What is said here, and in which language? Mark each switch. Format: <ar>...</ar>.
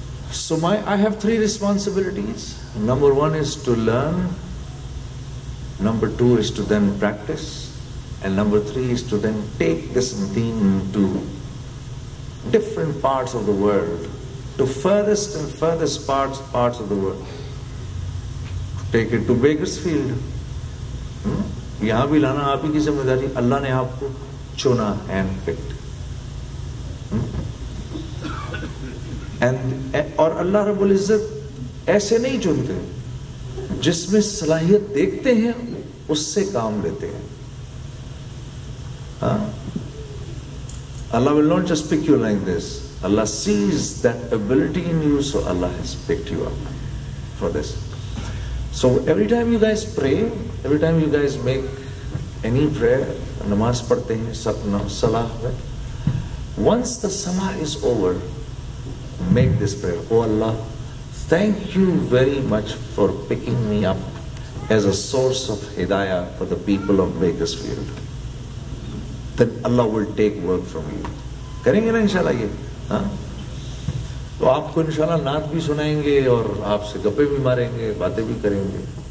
<en>So I have 3 responsibilities. Number 1 is to learn. Number 2 is to then practice. And number 3 is to then take this deen to different parts of the world, to furthest and furthest parts of the world. Take it to Bakersfield.</en> <ur>یہاں بھی لانا آپ ہی کی ذمہ داری. اللہ نے آپ کو چنا,</ur> <en>Hand picked.</en> <ur>اور اللہ رب العزت ایسے نہیں چنتے, جس میں صلاحیت دیکھتے ہیں اس سے کام لیتے ہیں.</ur> <en>Allah will not just pick you like this. Allah sees that ability in you, so Allah has picked you up for this. So every time you guys pray, every time you guys make any prayer,</en> <ur>namaz padhte hain,</ur> <en>salah mein, once the salah is over, make this prayer. Oh Allah, thank you very much for picking me up as a source of hidayah for the people of Bakersfield. Then Allah will take work from you.</en> <ur>کریں گے نا انشاءاللہ یہ؟ تو آپ کو انشاءاللہ نعت بھی سنائیں گے اور آپ سے گپے بھی ماریں گے, باتیں بھی کریں گے.</ur>